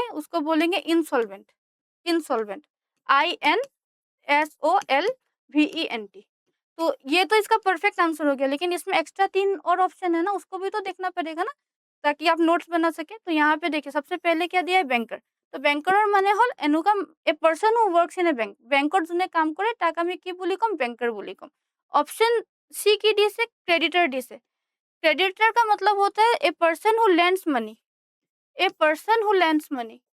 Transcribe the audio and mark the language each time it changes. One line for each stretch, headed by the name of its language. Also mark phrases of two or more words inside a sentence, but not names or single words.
Hindi: उसको बोलेंगे इंसॉल्वेंट। इंसॉल्वेंट, INSOLVENT। तो ये तो इसका
English: perfect answer
Hindi: हो गया, लेकिन इसमें एक्स्ट्रा 3 और ऑप्शन है ना, उसको भी तो देखना पड़ेगा ना, ताकि आप नोट्स बना सके। तो यहाँ पे देखिए, सबसे पहले क्या दिया है?
English: बैंकर। तो बैंकर
Assamese: মানে হল এনেকুৱা
English: a person who works in a bank.
Assamese: ব্যাংকত যোনে কাম কৰে তাক আমি কি বুলি ক'ম? बैंकर বুলি ক'ম।
Hindi: ऑप्शन सी
Assamese: কি দিছে ক্ৰেডিটৰ দিছে।
Hindi: क्रेडिटर का मतलब होता है
English: a person who lends money. a person who lends money.